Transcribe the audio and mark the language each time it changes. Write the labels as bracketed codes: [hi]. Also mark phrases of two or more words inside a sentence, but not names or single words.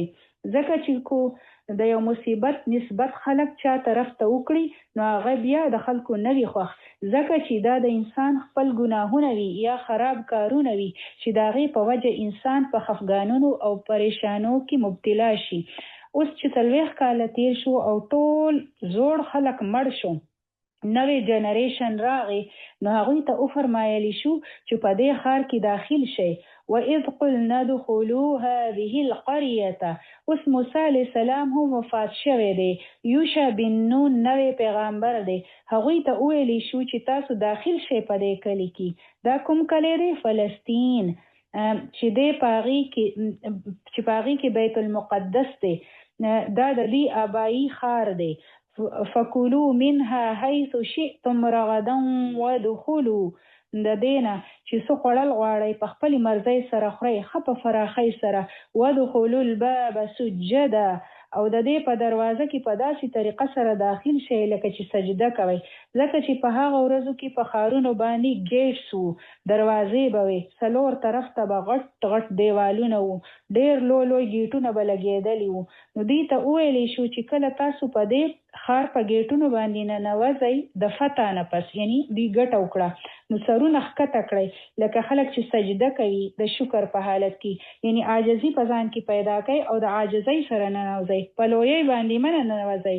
[ps] ځکه چې کو د یو مصیبت نسبت خلک چا طرف ته وکړي نو هغه بیا د خلکو نه وي خوښ، ځکه چې دا د انسان خپل ګناهونه وي یا خراب کارونه وي چې د هغې په وجه انسان په خفګانونو او پریشانو کې مبتلا شي. اوس چې 40 کاله تیر شو او ټول زوړ خلک مړ شو، نوې جنریشن راغی، نو هغوی ته وفرمایلی شو چې په دې ښار کې داخل شئ. [ar] وَإِذْ قُلْنَا ادْخُلُوا هَٰذِهِ الْقَرْيَةَ. [ps] اوس موسی [ar] علیه السلام [ps] هم وفات شوی دی، یوشع بن نون نوی پیغمبر دی. هغوی ته وویلی شو چې تاسو داخل شئ په دې کلي کې. دا کوم کلی دی؟ فلسطین، چې دی په هغې کې بیت المقدس دی. دا د دې آبایی ښار دی. [ar] فَكُلُوا مِنْهَا حَيْثُ شِئْتُمْ رَغَدًا وَادْخُلُوا. [ps] د دې نه چې څه خوړل غواړئ په خپلې مرضۍ سره خورئ، ښه په فراخۍ سره. [ar] وَادْخُلُوا الْبَابَ سُجَّدًا. [ps] او د دې په دروازه کې په داسې طریقه سره داخل شئ لکه چې سجده کوئ، ځکه چې په هغه ورځو کې په ښارونو باندې ګیټس وو، دروازې به وي، 4 طرف ته به غټ غټ دیوالونه وو، ډېر لوی ګیټونه به لګېدلي وو. نو دوی ته وویلی شو چې کله تاسو په دې ښار په ګیټونو باندې ننوځئ د فتح نه پس، یعنی دوی ګټه وکړه، نو سرونه ښکته کړئ لکه خلک چې سجده کوي د شکر په حالت کې، یعنی عاجزي په ځان کې پیدا کړئ او د عاجزۍ سره ننوځئ، په لویۍ باندې مه ننوځئ.